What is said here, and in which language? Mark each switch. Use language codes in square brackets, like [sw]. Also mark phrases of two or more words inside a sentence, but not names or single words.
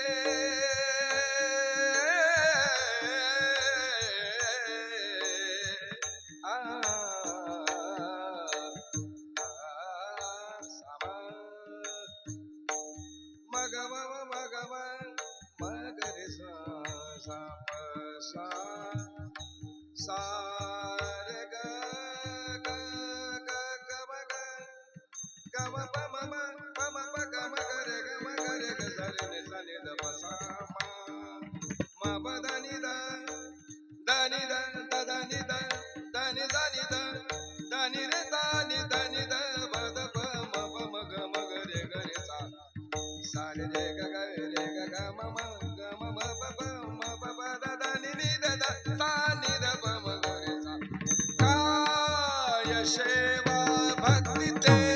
[mr] मगव मगव मगरे सा सा सा रे ग ग ग ग ग गम पम पम प गम गरे गम गरे ग सरे ने सने द प सा मा प द नि द द नि द द द नि द द नि द नि द द नि रे द नि द नि द प द प म प म ग म गरे गरे सा सा रे ग ग रे ग ग म म ग म म प प म प प द द नि नि द द सा नि द प म गरे सा काय सेवा भक्ती ते